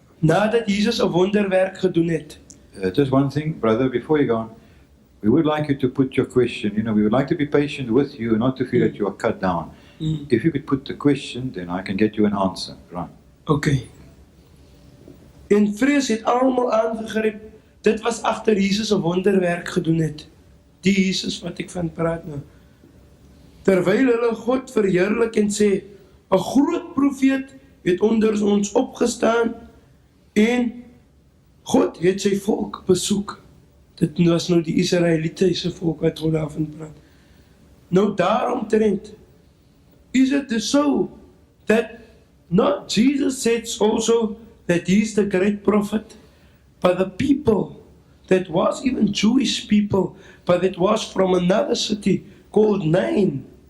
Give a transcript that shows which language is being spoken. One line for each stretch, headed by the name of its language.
Afrikaans: nadat Jesus 'n wonderwerk gedoen het.
English: Just one thing, brother, before you go on, we would like you to put your question. We would like to be patient with you, not to feel that you are cut down. If you could put the question, then I can get you an answer. Right. Okay.
Afrikaans: En vrees het almal aangegryp. Dit was agter Jesus 'n wonderwerk gedoen het. Die Jesus wat ek van praat nou. Terwyl hulle God verheerlik en sê, 'n groot profeet het onder ons opgestaan en God het sy volk besoek. Dit was nou die Israelitiese volk wat God daarvan praat. Nou daaromtrent
English: is it so that not Jesus said also that he is the great prophet, but the people that was even Jewish people, but it was from another city called Nain.